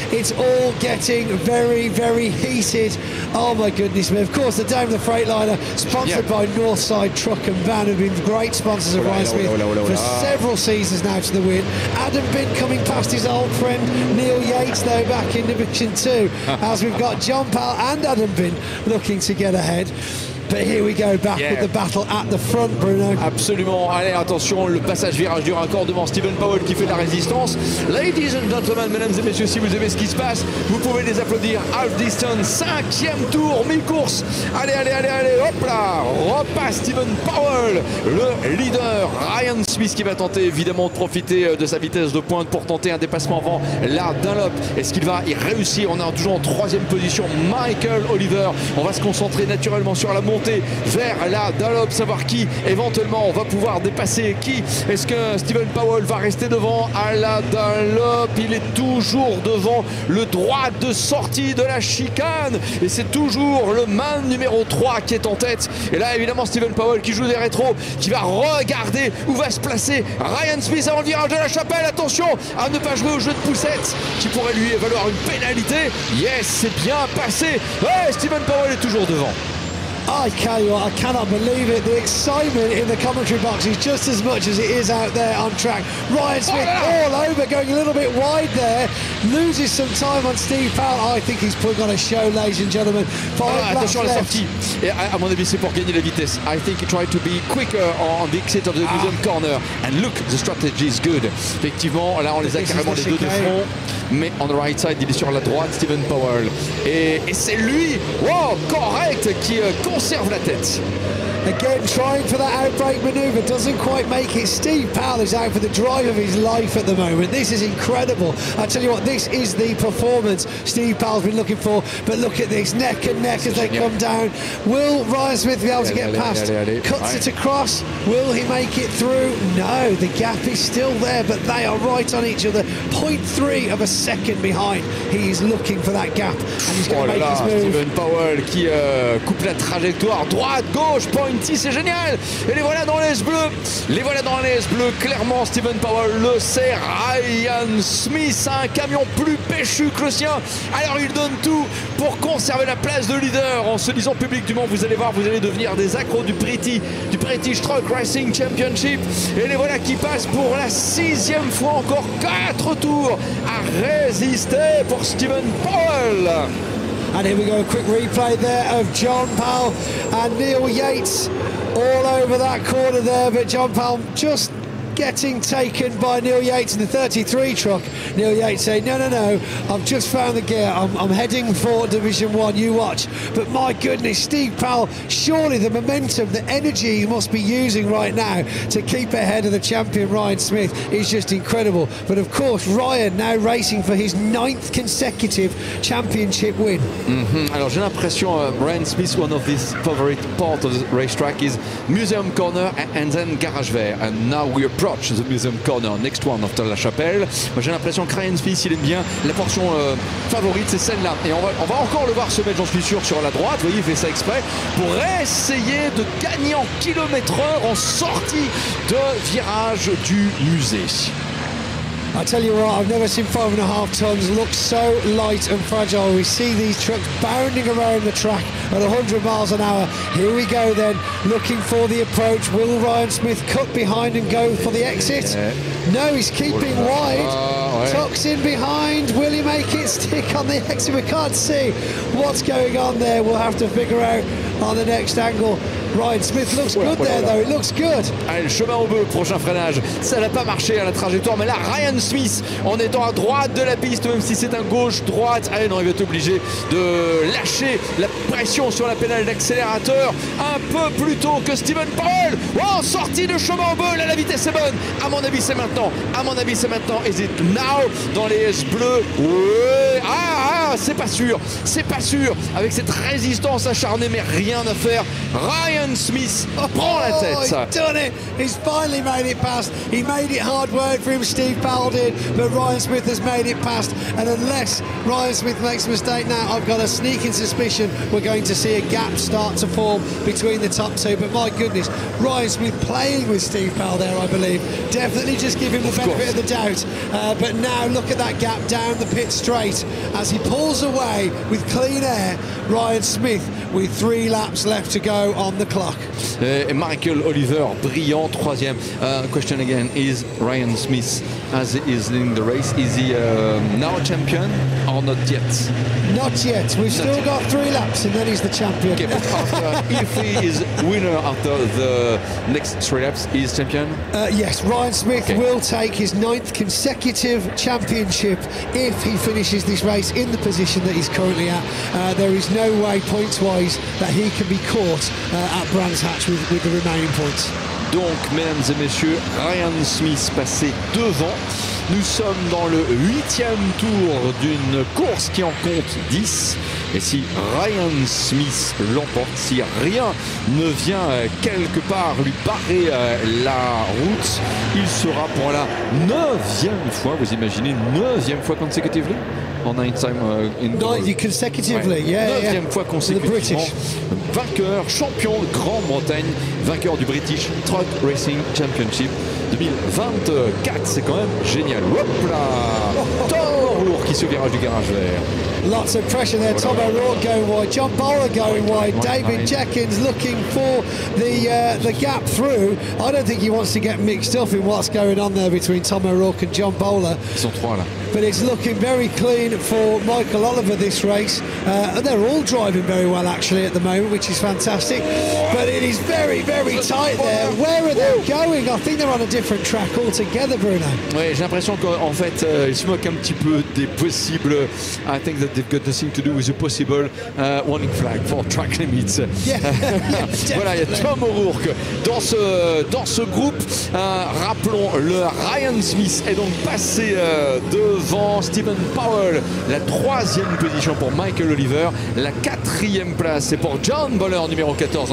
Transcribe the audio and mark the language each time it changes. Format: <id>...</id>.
<en>It's all getting very, very heated. Oh my goodness me. Of course, the Dome of the Freightliner, sponsored by Northside Truck and Van, have been great sponsors of Ryan Smith for several seasons now to the win. Adam Bin coming past his old friend Neil Yates though back in Division 2 as we've got John Powell and Adam Bin looking to get ahead. But here we go back with the battle at the front, Bruno.</en> <fr>Absolument. Allez, attention, le passage virage du raccord devant Steven Powell qui fait de la résistance.</fr> <en>Ladies and gentlemen,</en> <fr>mesdames et messieurs, si vous aimez ce qui se passe, vous pouvez les applaudir.</fr> <en>Half distance,</en> <fr>5e tour, mi-course. Allez, hop là. Repasse Steven Powell, le leader. Ryan Smith qui va tenter évidemment de profiter de sa vitesse de pointe pour tenter un dépassement avant la Dunlop. Est-ce qu'il va y réussir? On est toujours en 3e position. Michael Oliver. On va se concentrer naturellement sur la montée vers la Dunlop, savoir qui éventuellement on va pouvoir dépasser qui. Est-ce que Steven Powell va rester devant à la Dunlop? Il est toujours devant le droit de sortie de la chicane et c'est toujours le man numéro 3 qui est en tête. Et là évidemment Steven Powell qui joue des rétros, qui va regarder où va se placer Ryan Smith avant le virage de la chapelle. Attention à ne pas jouer au jeu de poussette qui pourrait lui valoir une pénalité. Yes, c'est bien passé. Ouais, Steven Powell est toujours devant.</fr> <en>I tell you what, I cannot believe it. The excitement in the commentary box is just as much as it is out there on track. Ryan Smith all over, going a little bit wide there. Loses some time on Steve Powell. I think he's put on a show, ladies and gentlemen.</en> <fr>Attention à la sortie. Et à mon avis, c'est pour gagner la vitesse.</fr> <en>I think he tried to be quicker on the exit of the museum corner. And look, the strategy is good.</en> <fr>Effectivement, là, on les a carrément les deux de front. Mais</fr> <en>on the right side,</en> <fr>il est sur la droite, Steven Powell. Et c'est lui, correct, qui conserve la tête.</fr> <en>Again, trying for that outbreak manoeuvre, doesn't quite make it. Steve Powell is out for the drive of his life at the moment. This is incredible. I tell you what, this is the performance Steve Powell's been looking for. But look at this, neck and neck as they come down. Will Ryan Smith be able to get past? Cuts it across. Will he make it through? No, the gap is still there, but they are right on each other. 0.3 of a second behind. He is looking for that gap, and he's going to make his move.</en> <fr>Steven Powell qui coupe la trajectoire droite, gauche, pointy, c'est génial. Et les voilà dans les bleus. Les voilà dans les bleus. Clairement, Steven Powell le sait. Ryan Smith a un camion plus péchu que le sien. Alors il donne tout pour conserver la place de leader en se disant public du Mans. Vous allez voir, vous allez devenir des accros du British Truck Racing Championship. Et les voilà qui passent pour la 6e fois encore. 4 tours à résister pour Steven Powell.</fr> <en>And here we go, a quick replay there of John Powell and Neil Yates all over that corner there, but John Powell just getting taken by Neil Yates in the 33 truck. Neil Yates saying, no, I've just found the gear. I'm heading for Division 1, you watch. But my goodness, Steve Powell, surely the momentum, the energy he must be using right now to keep ahead of the champion Ryan Smith is just incredible. But of course, Ryan now racing for his 9th consecutive championship win.</en> <fr>Alors j'ai l'impression</fr> <en>Ryan Smith, one of his favorite part of the racetrack is Museum Corner and then Garage Vert. And now we approach the Museum Corner, next one after La Chapelle.</en> <fr>Moi j'ai l'impression que Ryan Smith, il aime bien la portion favorite, c'est celle-là. Et on va encore le voir se mettre, j'en suis sûr, sur la droite. Vous voyez, il fait ça exprès pour essayer de gagner en km/h en sortie de virage du musée.</fr> <en>I tell you what, I've never seen 5.5 tons look so light and fragile. We see these trucks bounding around the track at 100 miles an hour. Here we go then, looking for the approach. Will Ryan Smith cut behind and go for the exit? No, he's keeping wide. Tucks in behind. Will he make it stick on the exit? We can't see what's going on there. We'll have to figure out on the next angle. Ryan Smith looks good there though, it looks good.</en> <fr>Allez, le chemin au bœuf, prochain freinage. Ça n'a pas marché à la trajectoire, mais là, Ryan Smith, en étant à droite de la piste, même si c'est un gauche-droite, allez, non, il va être obligé de lâcher la pression sur la pédale d'accélérateur un peu plus tôt que Steven Powell. Oh, sortie de chemin au bœuf, là, la vitesse est bonne. À mon avis, c'est maintenant. À mon avis, c'est maintenant.</fr> <en>Is it now</en> <fr>dans les S bleus? Ouais. C'est pas sûr. C'est pas sûr. Avec cette résistance acharnée, mais rien à faire. Ryan Smith prend la tête.</fr> <en>He's done it. He's finally made it past. He made it hard work for him, Steve Powell did, but Ryan Smith has made it past. And unless Ryan Smith makes a mistake now, I've got a sneaking suspicion we're going to see a gap start to form between the top two. But my goodness, Ryan Smith playing with Steve Powell there, I believe. Definitely just give him the benefit of the doubt. But now look at that gap down the pit straight as he pulls away with clean air. Ryan Smith with 3 laps left to go on the clock.</en> <fr>Et Michael Oliver, brillant, troisième.</fr> <en>Question again, is Ryan Smith, as he is leading the race, is he now champion or not yet? Not yet. We've still got 3 laps and then he's the champion. Okay, but after, if he is winner after the next 3 laps, he is champion? Yes, Ryan Smith will take his 9th consecutive championship if he finishes this race in the position that he's currently at. There is no way points-wise that he can be caught at Brands Hatch with the remaining points.</en> <fr>Donc, mesdames et messieurs, Ryan Smith passé devant. Nous sommes dans le 8e tour d'une course qui en compte 10. Et si Ryan Smith l'emporte, si rien ne vient quelque part lui barrer la route, il sera pour la 9e fois, vous imaginez, 9e fois consécutivement en</fr> <en>9 time consecutively, yeah.</en> <fr>9e fois consécutivement, vainqueur, champion de Grande-Bretagne, vainqueur du British Truck Racing Championship 2024, c'est quand même génial. Hop là, Tom O'Rourke qui se virage du garage vert.</fr> <en>Lots of pressure there. Tom O'Rourke going wide, John Bowler going wide, David Jenkins looking for the gap through. I don't think he wants to get mixed up in what's going on there between Tom O'Rourke and John Bowler.</en> <fr>Ils sont 3 là.</fr> <en>But it's looking very clean for Michael Oliver this race. And they're all driving very well actually at the moment, which is fantastic. But it is very, very tight there. Where are they going? I think they're on a different track altogether, Bruno.</en> <fr>Oui, j'ai l'impression qu'en fait, ils se moquent un petit peu des possibles.</fr> <en>I think that they've got nothing to do with the possible warning flag for track limits.</en> <fr>Voilà, il y a Tom O'Rourke dans ce groupe. Rappelons, le Ryan Smith est donc passé devant Steven Powell. La 3e position pour Michael Oliver. La 4e place, c'est pour John Bowler, numéro 14.</fr>